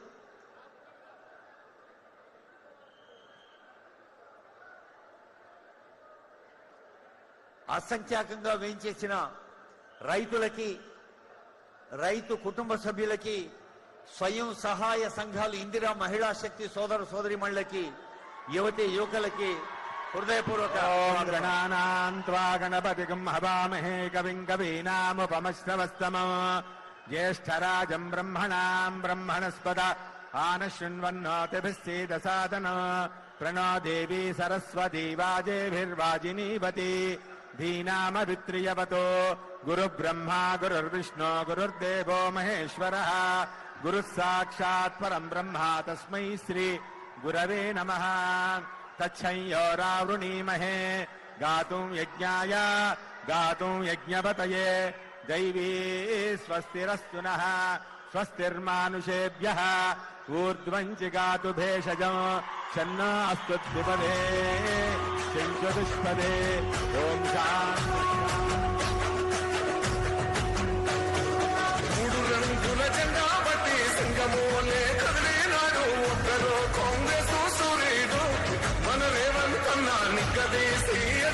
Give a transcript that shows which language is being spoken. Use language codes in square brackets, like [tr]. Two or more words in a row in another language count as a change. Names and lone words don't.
[te] అసంఖ్యాకంగా వేయించేసిన రైతులకి, రైతు కుటుంబ సభ్యులకి, స్వయం సహాయ సంఘాలు, ఇందిరా మహిళా శక్తి సోదర సోదరిమణులకి, యువతి యువకులకి హృదయపూర్వక [sa] గణానాన్త్వా గణపతిగం హవామహే కవిం కవీనాముపమశ్రవస్తమం జ్యేష్ఠరాజం బ్రహ్మణాం బ్రహ్మణస్పద ఆనశృణ్వన్నోతిభిः सीदसादनम्। प्रणो देवी सरस्वती वाजेभिर्वाजिनीवती धीनामभित्रियवतो गुरुब्रह्मा गुरुर्विष्णु गुरुर्देवो महेश्वरः गुरुः साक्षात् परम् ब्रह्म तस्मै श्री गुरवे नमः। तच्छंयोरावृणीमहे गातुं यज्ञाय गातुं यज्ञपतये दैवी स्वस्तिरस्तु नः स्वस्तिर्मानुषेभ्यः ऊर्ध्वं जिगातु भेषजं शन्नो अस्तु द्विपदे चतुष्पदे ओम [te] మూడు రంగుల జెండా బట్టి సింగమోలే కదిలినాడు ఒక్కరో కాంగ్రెస్ సూర్యుడు మన రేవంత్ అన్న నిగ్గదీసి